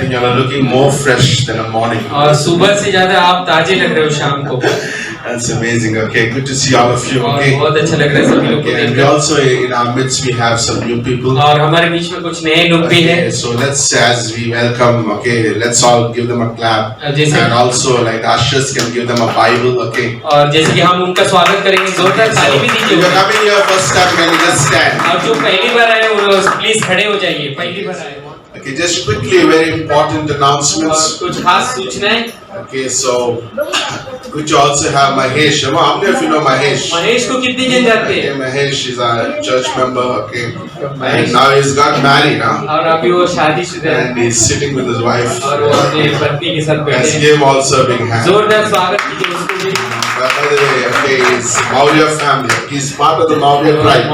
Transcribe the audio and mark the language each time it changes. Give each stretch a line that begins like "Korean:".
English: think you are looking more fresh than a morning.
Hindi: और सुबह से ज्यादा आप ताजे लग रहे हो शाम को,
English: That's amazing. Okay, good to see all of you.
Hindi: और
English: Okay.
Hindi: बहुत अच्छा लग रहा है सभी लोग को
English: Okay, and we
Hindi: देखकर,
English: also in our midst we have some new people.
Hindi: और हमारे बीच में कुछ नए लोग भी हैं।
English: Okay, so let's as we welcome. Okay, let's all give them a clap,
Hindi: जैसे
English: and also like the ushers can give them a Bible. Okay.
Hindi: और जैसे कि हम उनका स्वागत करेंगे, जोरदार ताली भी
English: If
Hindi: दीजिए।
English: you're coming here first time, can you just stand?
Hindi: और जो पहली बार आए वो प्लीज खड़े हो जाइए, पहली बार आए।
English: Okay, just quickly, very important
Hindi: और
English: announcements.
Hindi: कुछ खास सूचनाएं।
English: Okay, so which also have Mahesh. How many of you know Mahesh?
Hindi: Mahesh को कितने जन जानते
English: Okay,
Hindi: हैं?
English: Mahesh is a church member. Okay,
Hindi: Mahesh।
English: and now he's got married, huh?
Hindi: और अभी वो शादीशुदा है,
English: And he's sitting with his wife.
Hindi: और वो अपने पत्नी के साथ बैठे
English: Let's
Hindi: हैं।
English: give him also a big hand.
Hindi: जोरदार स्वागत कीजिए उसको भी।
English: By the way, okay, it's Maurya family. He's part of the Maurya tribe.